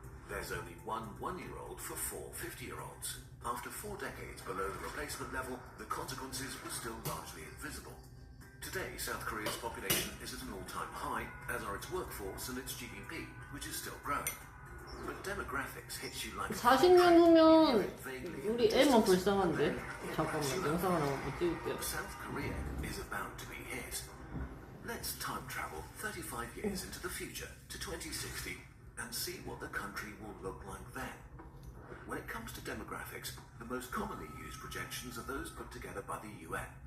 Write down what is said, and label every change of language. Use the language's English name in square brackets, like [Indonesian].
[English] There's only one 1-year-old for 4 50-year-olds. After 4 decades below the replacement level, the consequences were still largely invisible. Today, South Korea's population is at an all-time high, as are its workforce and its GDP, which is still growing. But demographics hits you like [Korean] 40년 후면 우리 애만 불쌍한데? 잠깐만, 영상 하나 못 찍을게요. [English] South Korea is about to be hit. Let's time travel 35 years into the future to 2060 and see what the country will look like then. When it comes to demographics, the most commonly used projections are those put together by the UN.